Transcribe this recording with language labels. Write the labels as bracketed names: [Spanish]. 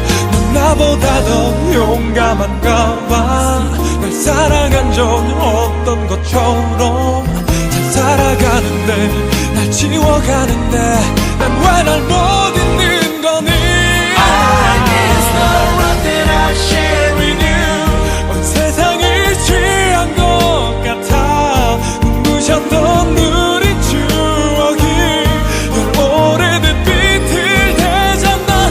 [Korean] 넌 나보다 더 용감한가 봐. 날 사랑한 적 없던 것처럼 잘 살아가는데 날 지워가는데 난 왜 날 못 잊는 거니. [English] I miss the love that I share with you. [Korean] 온 세상이 취한 것 같아. 눈부셨던 우리 추억이 널 오래된 빛을 되잖아.